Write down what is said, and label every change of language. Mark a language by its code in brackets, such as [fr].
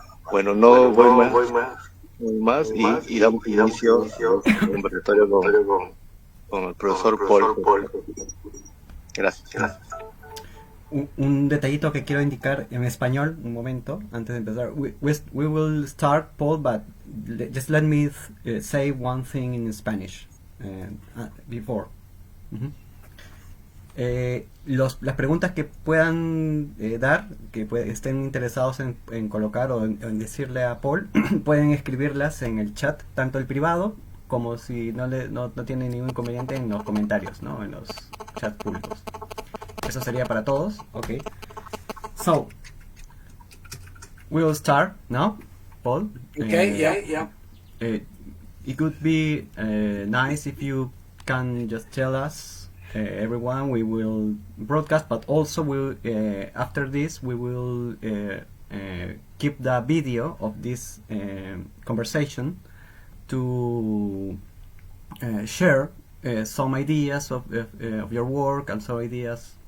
[es] Bueno, no voy más y damos inicio al conversatorio con el profesor Paul. Gracias. Un detallito que quiero indicar en español, un momento, antes de empezar. [en] We will start, Paul, but just let me say one thing in Spanish before. [es] Las preguntas que puedan dar, que estén interesados en colocar o en decirle a Paul, pueden escribirlas en el chat, tanto el privado como si no tienen ningún inconveniente en los comentarios, ¿no? En los chats públicos. Eso sería para todos. Okay. [en] So, we will start now, Paul. Okay, yeah. It could be nice if you can just tell us, everyone. We will broadcast, but also after this we will keep the video of this conversation to share some ideas of your work and some ideas.